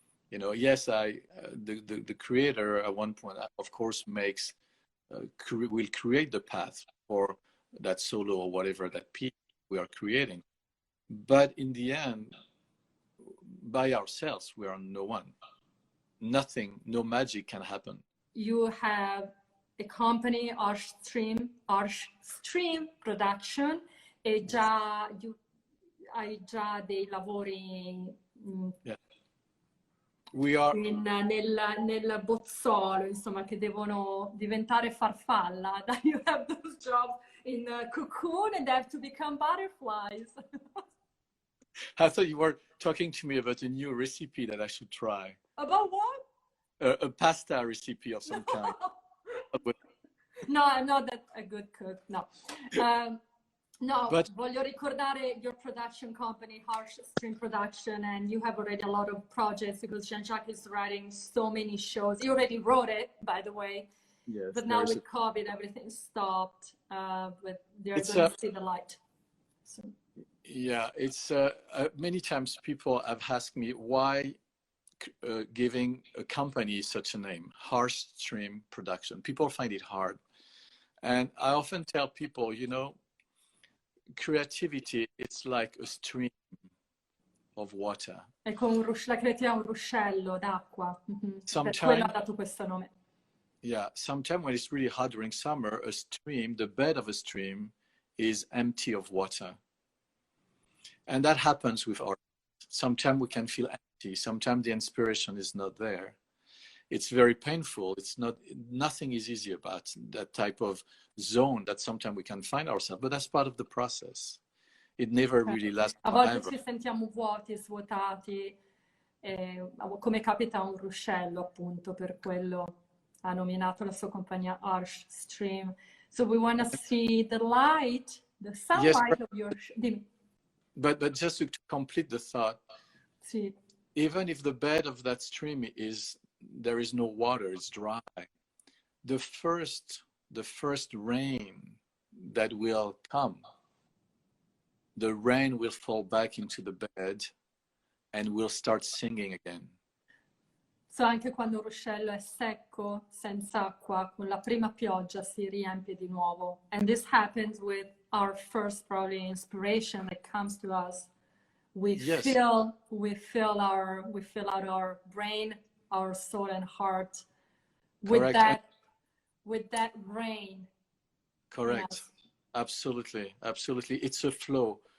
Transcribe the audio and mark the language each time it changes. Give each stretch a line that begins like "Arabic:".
English: You know, yes, the creator at one point, of course, makes will create the path for that solo or whatever that piece we are creating, but in the end, by ourselves, we are no one. Nothing, no magic can happen. You have a company,
Italian: Arch Stream Production, e già hai già dei lavori
English: Yeah. We are
Italian: nel bozzolo, insomma, che devono diventare farfalla.
English: You have those jobs in cocoon and they have to become butterflies. I thought you were talking to me about a new recipe that I should try. About what? A pasta recipe of some kind. No, I'm not that a good cook, no. No, but
Italian: voglio ricordare
English: your production company, Harsh Stream Production, and you have already a lot of projects because Jean-Jacques is writing so many shows. You already wrote it, by the way. yes, but now with COVID, everything stopped. But they're going to see the light. So. Yeah, it's many times people have asked me why giving a company such a name, Harsh Stream Production. People find it hard. And I often tell people, you know, creativity, it's like a stream of water.
Italian: È come la creatività è un ruscello d'acqua. Per quello ha dato questo nome.
English: Yeah, sometimes when it's really hot during summer, a stream, the bed of a stream is empty of water. And that happens with art. Sometimes we can feel empty. Sometimes the inspiration is not there. It's very painful. It's not, nothing is easy about that type of zone that sometimes we can find ourselves, but that's part of the process. It never really lasts forever.
Italian: A volte
English: forever.
Italian: ci sentiamo vuoti, svuotati, come capita a un ruscello, appunto, per quello ha nominato la sua compagnia Arch Stream.
English: So we want to see the light, the sunlight of your... But just to complete the thought,
Italian: sì.
English: Even if the bed of that stream there is no water, it's dry, the first rain that will come, the rain will fall back into the bed and we'll start singing again.
Italian: So anche quando un ruscello è secco, senza acqua, con la prima pioggia si riempie di nuovo.
English: And this happens with our first probably inspiration that comes to us. We fill out our brain, our soul and heart with that rain. Correct. Yes. Absolutely. It's a flow.